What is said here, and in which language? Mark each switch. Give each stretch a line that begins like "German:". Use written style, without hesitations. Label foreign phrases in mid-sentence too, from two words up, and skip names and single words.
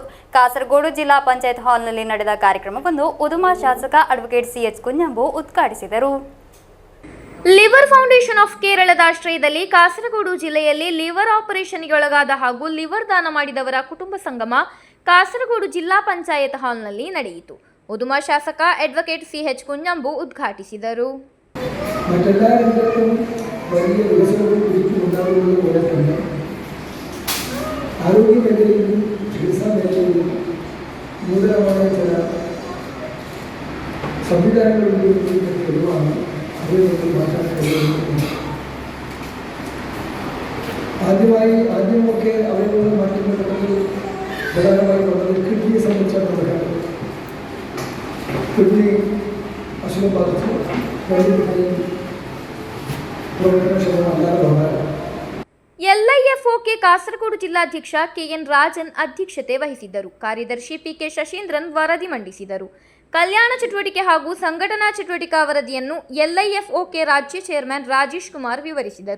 Kannada: ಕಾಸರಗೋಡು ಜಿಲ್ಲಾ ಪಂಚಾಯತ್ ಹಾಲ್ನಲ್ಲಿ ನಡೆದ ಕಾರ್ಯಕ್ರಮವನ್ನು ಉದುಮಾ ಶಾಸಕ ಅಡ್ವೊಕೇಟ್ ಸಿಎಚ್ ಕುಂಜಂಬು ಉದ್ಘಾಟಿಸಿದರು. ಲಿವರ್ ಫೌಂಡೇಶನ್ ಆಫ್ ಕೇರಳದ ಆಶ್ರಯದಲ್ಲಿ ಕಾಸರಗೋಡು ಜಿಲ್ಲೆಯಲ್ಲಿ ಲಿವರ್ ಆಪರೇಷನ್ಗೆ ಒಳಗಾದ ಹಾಗೂ ಲಿವರ್ ದಾನ ಮಾಡಿದವರ ಕುಟುಂಬ ಸಂಗಮ ಕಾಸರಗೋಡು ಜಿಲ್ಲಾ ಪಂಚಾಯತ್ ಹಾಲ್ನಲ್ಲಿ ನಡೆಯಿತು. ಉದುಮಾ ಶಾಸಕ ಅಡ್ವೊಕೇಟ್ ಸಿಎಚ್ ಕುಂಜಂಬು ಉದ್ಘಾಟಿಸಿದರು.
Malayalam: മറ്റെല്ലാ രംഗത്തും വലിയ വികസനവും ഉണ്ടാകുന്നത് പോലെ തന്നെ ആരോഗ്യ മേഖലയിലും ചികിത്സാ മേഖലയിലും നൂതനമായ ചില സംവിധാനങ്ങളുടെ തെളിവാണ് അതിൽ മാറ്റാൻ കഴിയുന്നത്. ആദ്യമൊക്കെ അവരുടെ മാറ്റങ്ങളിൽ പ്രധാനമായി വന്നത് കിഡ്നിയെ സംബന്ധിച്ചാണ് നടക്കാറ്. കിഡ്നി അസുഖം ബാധിച്ചു
Kannada: ಎಲ್ಐಎಫ್ಒಕೆ ಕಾಸರಗೋಡು ಜಿಲ್ಲಾಧ್ಯಕ್ಷ ಕೆಎನ್ ರಾಜನ್ ಅಧ್ಯಕ್ಷತೆ ವಹಿಸಿದ್ದರು. ಕಾರ್ಯದರ್ಶಿ ಪಿಕೆ ಶಶೀಂದ್ರನ್ ವರದಿ ಮಂಡಿಸಿದರು. ಕಲ್ಯಾಣ ಚಟುವಟಿಕೆ ಹಾಗೂ ಸಂಘಟನಾ ಚಟುವಟಿಕಾ ವರದಿಯನ್ನು ಎಲ್ಐಎಫ್ಒಕೆ ರಾಜ್ಯ ಚೇರ್ಮನ್ ರಾಜೇಶ್ ಕುಮಾರ್ ವಿವರಿಸಿದರು.